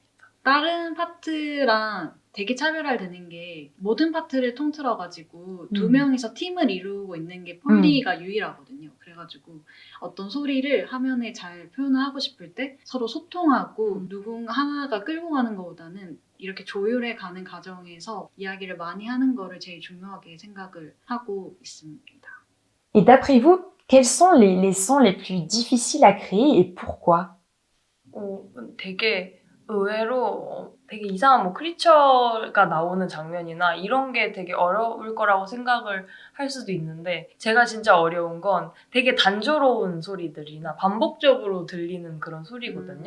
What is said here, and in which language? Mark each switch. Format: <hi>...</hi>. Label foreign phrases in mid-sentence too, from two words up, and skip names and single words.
<ko>다른 파트랑 되게 차별화되는 게 모든 파트를 통틀어가지고 두 명이서 팀을 이루고 있는 게 폴리가 유일하거든요. 그래가지고 어떤 소리를 화면에 잘 표현하고 싶을 때 서로 소통하고 누군가 하나가 끌고 가는 것보다는 이렇게 조율해 가는 과정에서 이야기를 많이 하는 거를 제일 중요하게 생각을 하고 있습니다.</ko> <fr>Et d'après vous, quels sont les sons les plus difficiles à créer et pourquoi?</fr> <ko>되게 의외로 되게 이상한 뭐 크리처가 나오는 장면이나 이런 게 되게 어려울 거라고 생각을 할 수도 있는데 제가 진짜 어려운 건 되게 단조로운 소리들이나 반복적으로 들리는 그런 소리거든요.</ko>